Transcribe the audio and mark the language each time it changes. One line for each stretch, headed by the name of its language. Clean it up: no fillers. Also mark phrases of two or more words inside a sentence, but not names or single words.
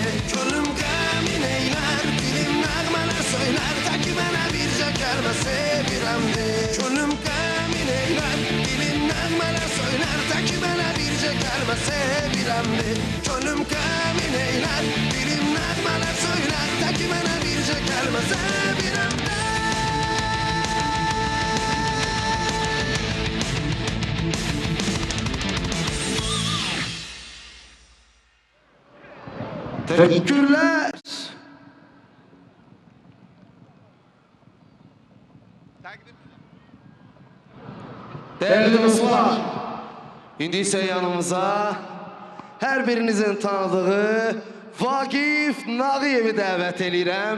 Azerbaijani: Gönlüm qəmin eyler, dilim nəğmələr söyler, təki mənə bircə kəlmə sevirəm de. Gönlüm qəmin eyler, dilim nəğmələr söyler, təki mənə bircə kəlmə sevirəm de. Gönlüm qəmin eyler, dilim nəğmələr söyler, təki mənə bircə kəlmə sevirəm de.
Turkish: Teşekkürler. Değerli dostlar,
Azerbaijani: indi ise yanımıza her birinizin tanıdığı Vagif Nağıyevi dəvət edirəm.